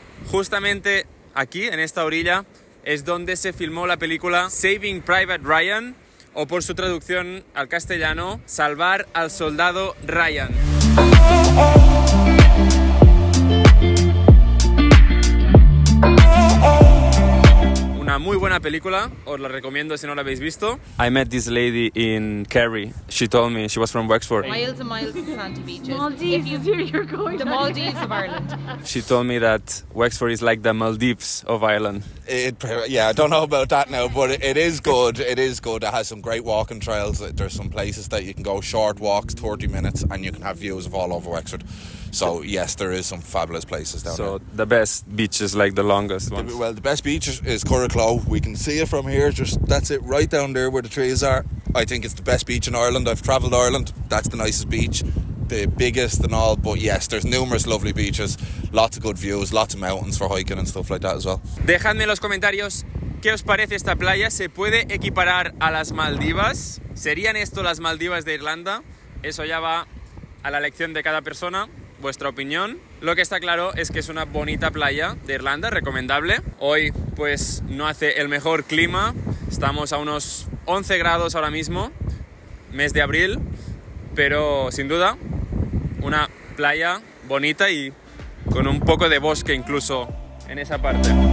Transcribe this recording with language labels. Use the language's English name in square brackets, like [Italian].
[Spanish] Justamente aquí, en esta orilla, es donde se filmó la película Saving Private Ryan, o por su traducción al castellano, Salvar al Soldado Ryan. Una muy buena película, os la recomiendo si no la habéis visto. [English] I met this lady in Kerry. She told me she was from Wexford. Miles and miles of sandy beaches. Maldives is where you're going. The Maldives of Ireland. She told me that Wexford is like the Maldives of Ireland. Yeah, I don't know about that now, but it is good. It is good. It has some great walking trails. There's some places that you can go short walks, 30 minutes, and you can have views of all over Wexford. So yes, there is some fabulous places down there. So the best beaches, like the longest ones? Well, the best beach is Curracloe. We can see it from here. That's it, right down there where the trees are. I think it's the best beach in Ireland. I've travelled Ireland. That's the nicest beach, the biggest and all. But yes, there's numerous lovely beaches, lots of good views, lots of mountains for hiking and stuff like that as well. [Spanish] Dejadme en los comentarios qué os parece esta playa. ¿Se puede equiparar a las Maldivas? ¿Serían esto las Maldivas de Irlanda? Eso ya va a la elección de cada persona. Vuestra opinión. Lo que está claro es que es una bonita playa de Irlanda, recomendable. Hoy pues no hace el mejor clima, estamos a unos 11 grados ahora mismo, mes de abril, pero sin duda una playa bonita y con un poco de bosque incluso en esa parte.